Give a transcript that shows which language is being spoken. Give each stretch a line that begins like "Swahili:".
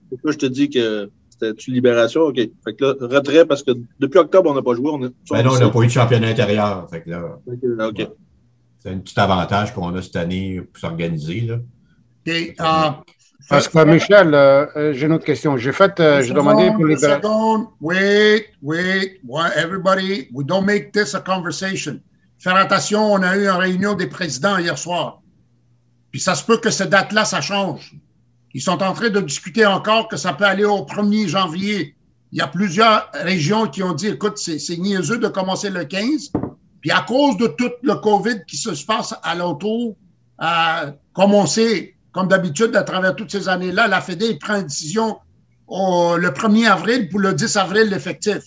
French: Pourquoi je te dis que c'était une libération? OK. Fait que là, retrait, parce que depuis octobre, on n'a pas joué. Non, on n'a pas eu de championnat intérieur. Fait que là, OK. Ouais. C'est un petit avantage qu'on a cette année pour s'organiser. Là. Okay, parce que, Michel, j'ai une autre question. J'ai demandé pour les...
English: Wait, everybody, we don't make this a conversation.
French: Faire attention, on a eu une réunion des présidents hier soir. Puis ça se peut que cette date-là, ça change. Ils sont en train de discuter encore que ça peut aller au 1er janvier. Il y a plusieurs régions qui ont dit, écoute, c'est niaiseux de commencer le 15. Puis à cause de tout le COVID qui se passe à l'autour, comme on sait, comme d'habitude, à travers toutes ces années-là, la Fédé prend une décision le 1er avril pour le 10 avril l'effectif.